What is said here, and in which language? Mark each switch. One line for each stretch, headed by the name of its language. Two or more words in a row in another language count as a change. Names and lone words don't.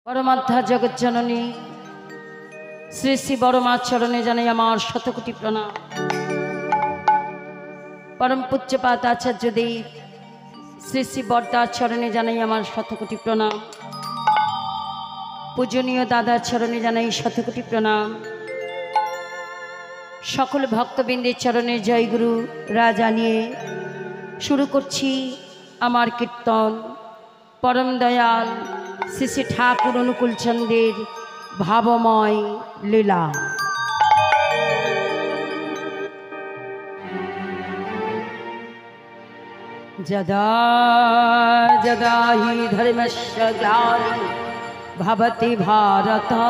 Bangla: পরমাধ্যা জগৎ জননী শ্রী শ্রী বড়মা চরণে জানাই আমার শতকোটি প্রণাম। পরম পূজ্যপাদ আচার্য দেব শ্রী শ্রী বড়দার চরণে জানাই আমার শতকোটি প্রণাম। পূজনীয় দাদার চরণে জানাই শতকোটি প্রণাম। সকল ভক্তবৃন্দের চরণে জয় গুরু রাজা নিয়ে শুরু করছি আমার কীর্তন। পরম দয়াল শ্রী শ্রী ঠাকুর অনুকূল চন্দ্রের ভাবময় লীলা।
Sanskrit: जदा जदा हि धर्मस्य ग्लानिर् भवति भारत